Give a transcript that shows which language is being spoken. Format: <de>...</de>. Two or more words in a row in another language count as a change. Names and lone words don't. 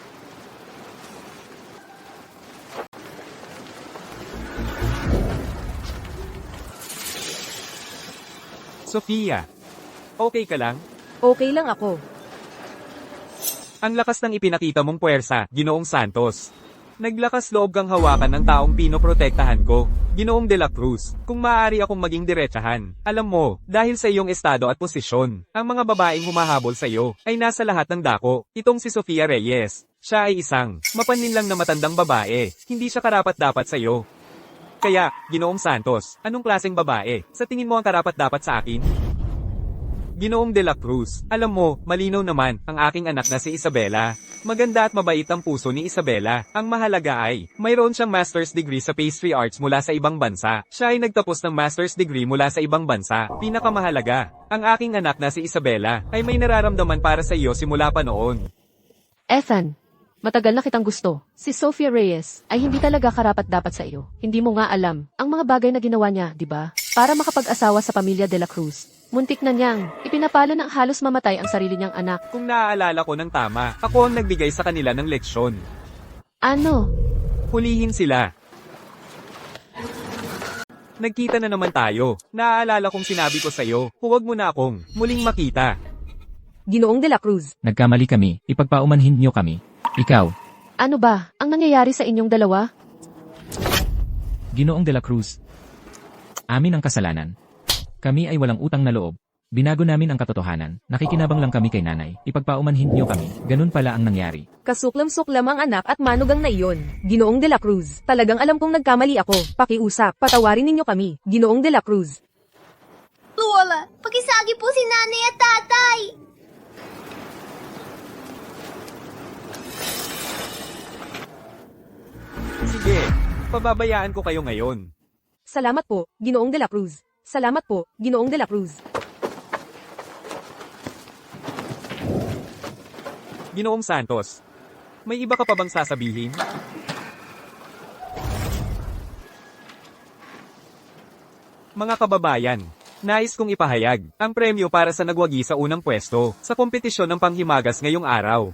<tl>Sofia, okay ka lang? Okay lang ako. Ang lakas ng ipinakita mong puwersa, Ginoong Santos. Naglakas loob kang hawakan ng taong pinoprotektahan ko, Ginoong de la Cruz. Kung maaari akong maging diretsahan, alam mo, dahil sa iyong estado at posisyon, ang mga babaeng humahabol sa iyo ay nasa lahat ng dako. Itong si Sofia Reyes, siya ay isang mapaninlang na matandang babae, hindi siya karapat-dapat sa iyo. Kaya, Ginoong Santos, anong klaseng babae sa tingin mo ang karapat-dapat sa akin? Ginoong de la Cruz, alam mo, malinaw naman, ang aking anak na si Isabela. Maganda at mabait ang puso ni Isabela. Ang mahalaga ay, mayroon siyang</tl> <en>master's degree</en> <tl>sa</tl> <en>pastry arts</en> <tl>mula sa ibang bansa. Siya ay nagtapos ng</tl> <en>master's degree</en> <tl>mula sa ibang bansa. Pinakamahalaga, ang aking anak na si Isabela ay may nararamdaman para sa iyo simula pa noon. Ethan, matagal na kitang gusto. Si Sofia Reyes ay hindi talaga karapat-dapat sa iyo. Hindi mo nga alam ang mga bagay na ginawa niya, di ba? Para makapag-asawa sa pamilya de la Cruz. Muntik na niyang ipinapala ng halos mamatay ang sarili niyang anak. Kung naaalala ko ng tama, ako ang nagbigay sa kanila ng leksyon. Ano? Hulihin sila. Nagkita na naman tayo. Naaalala kong sinabi ko sa'yo, huwag mo na akong muling makita. Ginoong de la Cruz. Nagkamali kami, ipagpaumanhin niyo kami. Ikaw, Ano ba ang nangyayari sa inyong dalawa? Ginoong de la Cruz. Amin ang kasalanan. Kami ay walang utang na loob. Binago namin ang katotohanan. Nakikinabang lang kami kay nanay. Ipagpaumanhin niyo kami. Ganun pala ang nangyari. Kasuklam-suklam ang anak at manugang na iyon. Ginoong de la Cruz. Talagang alam kong nagkamali ako. Pakiusap. Patawarin ninyo kami. Ginoong de la Cruz. Lola, pakisagi po si nanay at tatay. Sige, pababayaan ko kayo ngayon. Salamat po, Ginoong de la Cruz. Salamat po, Ginoong de la Cruz. Ginoong Santos, may iba ka pa bang sasabihin? Mga kababayan, nais kong ipahayag ang premyo para sa nagwagi sa unang pwesto sa kompetisyon ng panghimagas ngayong araw.</tl>